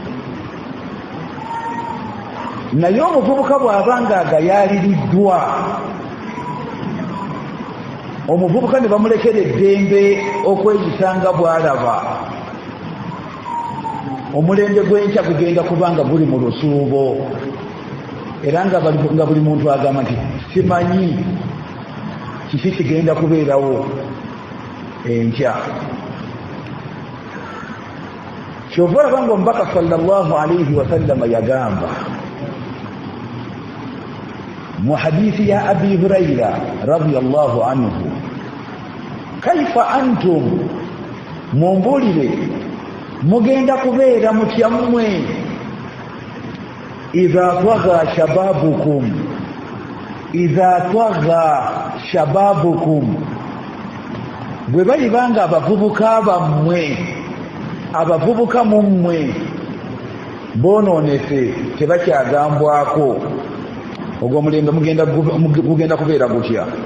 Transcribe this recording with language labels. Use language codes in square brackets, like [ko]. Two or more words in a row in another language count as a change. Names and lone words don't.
[lg] naye omuvubuka bw'abanga agayaaliriddwa omuvubuka ne bamulekera eddembe okweyisanga bw'alaba omulembe gw'enkya gugenda kubanga guli mu lusuubo era nga buli muntu agamba nti simanyi kiki kigenda kubeerawo enkya kyova olaba nga omubaka [ar] صلى الله عليه وسلم [lg] yagamba mu hadiisi ya [ar] أبي هريرة رضي الله عنه كيف أنتم [lg] mumbuulire mugenda kubeera mutya mmwe [ar] إذا طغى شبابكم [lg] bwe balibanga abavubuka bammwe abavubuka mummwe bonoonese tebakyagambwako ogwo omulembe gugenda kubeera gutya